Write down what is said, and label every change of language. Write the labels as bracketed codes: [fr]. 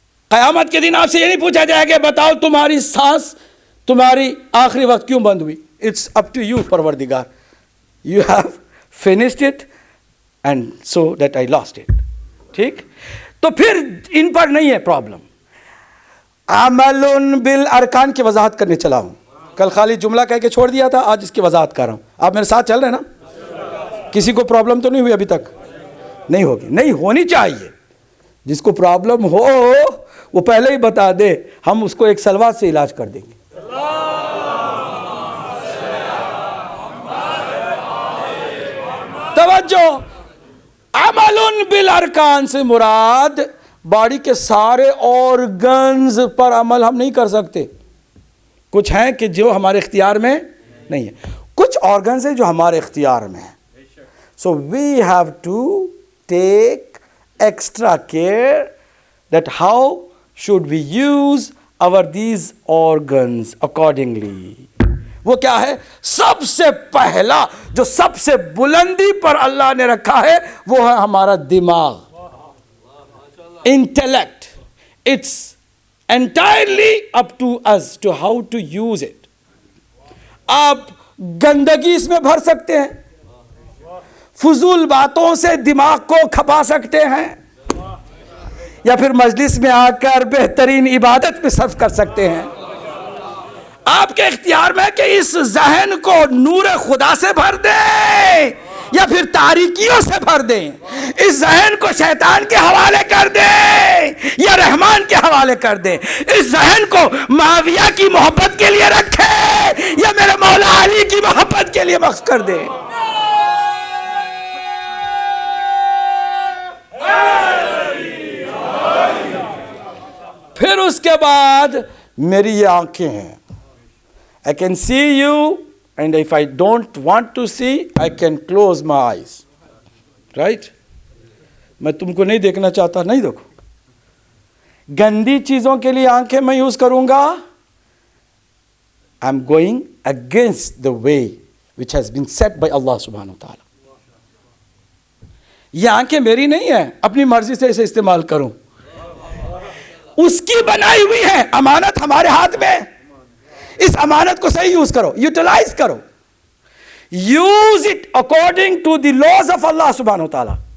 [ur] قیامت کے دن آپ سے یہ نہیں پوچھا جائے گا بتاؤ تمہاری سانس تمہاری آخری وقت کیوں بند ہوئی. [en] It's up to you پروردگار. You have finished it and so that I lost it. [ur] ٹھیک؟ تو پھر ان پر نہیں ہے پرابلم. عمل بالارکان کی وضاحت کرنے چلا ہوں. کل خالی جملہ کہہ کے چھوڑ دیا تھا، آج اس کی وضاحت کر رہا ہوں. آپ میرے ساتھ چل رہے ہیں نا؟ کسی کو پرابلم تو نہیں ہوئی ابھی تک؟ نہیں ہوگی، نہیں ہونی چاہیے. جس کو پرابلم ہو وہ پہلے ہی بتا دے، ہم اس کو ایک سلوات سے علاج کر دیں گے. توجہ، عمل بالارکان سے مراد باڈی کے سارے آرگنز پر عمل ہم نہیں کر سکتے. کچھ ہیں کہ جو ہمارے اختیار میں نہیں ہے، کچھ آرگنز ہیں جو ہمارے اختیار میں ہیں. [en] So we have to take extra care that how should we use our these organs accordingly. [ur] وہ کیا ہے؟ سب سے پہلا جو سب سے بلندی پر اللہ نے رکھا ہے وہ ہے ہمارا دماغ، intellect. [en] It's entirely up to us to how to use it. [ur] آپ گندگی اس میں بھر سکتے ہیں، فضول باتوں سے دماغ کو کھپا سکتے ہیں، یا پھر مجلس میں آ کر بہترین عبادت پہ صرف کر سکتے ہیں. آپ کے اختیار میں کہ اس ذہن کو نور خدا سے بھر دیں یا پھر تاریکیوں سے بھر دیں، اس ذہن کو شیطان کے حوالے کر دیں یا رحمان کے حوالے کر دیں، اس ذہن کو معاویہ کی محبت کے لیے رکھیں یا میرے مولا علی کی محبت کے لیے وقف کر دیں. پھر اس کے بعد میری یہ آنکھیں ہیں. [en] I can see you and if I don't want to see, I can close my eyes. Right? [ur] میں تم کو نہیں دیکھنا چاہتا، نہیں دیکھو. گندی چیزوں کے لیے آنکھیں میں یوز کروں گا. [en] I'm going against the way which has been set by Allah subhanahu wa ta'ala. [ur] یہ آنکھیں میری نہیں ہیں اپنی مرضی سے اسے استعمال کروں، اس کی بنائی ہوئی ہے. امانت ہمارے ہاتھ میں، اس امانت کو صحیح یوز کرو، یوٹیلائز کرو. [en] Use it according to the laws of Allah سبحانہ و تعالی.